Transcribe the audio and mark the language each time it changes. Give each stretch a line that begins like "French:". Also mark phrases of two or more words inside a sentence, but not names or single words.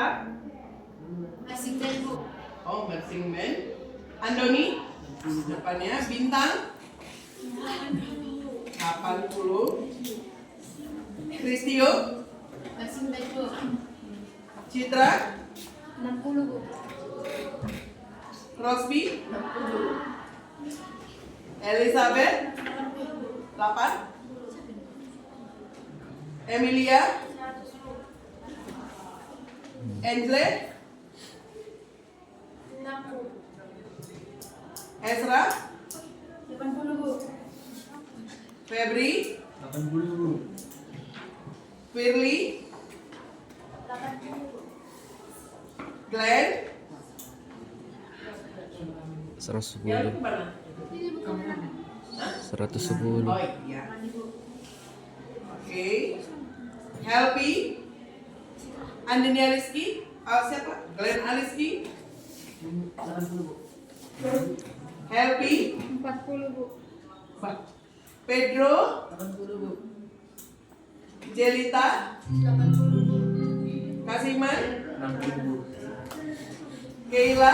Indonesian: Masing Bu. Oh, Mersing Man. Andoni? Depannya Bintang? 80. Kristio? Masing Bu. Citra? 60 Bu. Rosby? 60. Elizabeth? 8. Emilia? Angela? 60. Ezra? 80 Bu. Febri? 80 Bu. Firly? 80 Bu. Glenn? 110. Yang kemana? 110. Oh iya. Oke. Helpi? Andini Aliski? Siapa? Glenn Aliski? 80 Bu. Helpi? 40 Bu. Pedro? 80 Bu. Jelita? 80 Bu. Kasiman? 60 Bu. Keila?